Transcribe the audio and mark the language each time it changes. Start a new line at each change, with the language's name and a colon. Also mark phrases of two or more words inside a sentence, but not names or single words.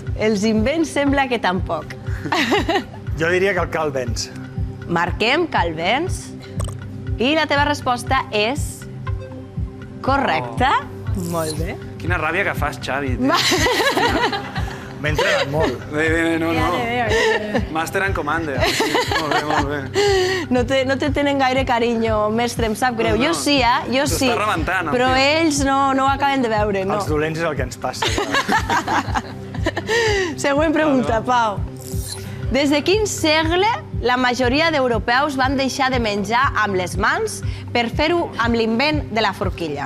Catalan: Els invents sembla que tampoc. Jo diria que el Carl Benz. Marquem Carl Benz i la teva resposta és correcta. Molt bé. Quina ràbia que fas, Xavi. M'he entrenat molt. Bé, no. Master and Commander. Molt bé, molt bé. No te tenen gaire carinyo, mestre, em sap greu. No, Jo sí, jo s'ho sí. està rebentant, el Però tio. ells no ho acaben de veure, no. Els dolents és el que ens passa. Següent pregunta, Pau. Des de quin segle la majoria d'europeus van deixar de menjar amb les mans per fer-ho amb l'invent de la forquilla?